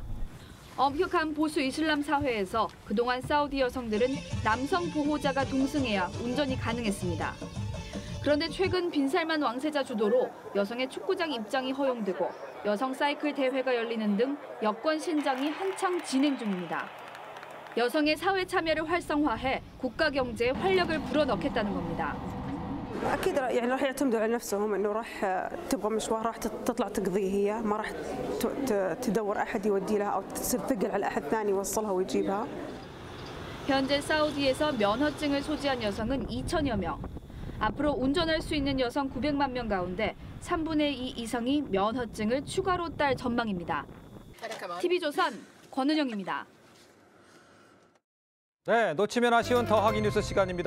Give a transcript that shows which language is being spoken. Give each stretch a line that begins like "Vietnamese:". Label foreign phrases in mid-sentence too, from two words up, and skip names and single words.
Korean: 엄격한 보수 이슬람 사회에서 그동안 사우디 여성들은 남성 보호자가 동승해야 운전이 가능했습니다. 그런데 최근 빈살만 왕세자 주도로 여성의 축구장 입장이 허용되고 여성 사이클 대회가 열리는 등 여권 신장이 한창 진행 중입니다. 여성의 사회 참여를 활성화해 국가 경제에 활력을 불어넣겠다는 겁니다.
Arabic: أكيد يعني راح يعتمدوا على نفسهم إنه راح تبغى مشوار راح تطلع تقضيه هي ما راح تدور أحد يودي لها أو تصير ثقل على أحد ثاني يوصلها ويجيبها.
Korean: 현재 사우디에서 면허증을 소지한 여성은 2천여 명. 앞으로 운전할 수 있는 여성 900만 명 가운데 3분의 2 이상이 면허증을 추가로 딸 전망입니다. TV조선 권은영입니다. 네, 놓치면 아쉬운 더하기 뉴스 시간입니다.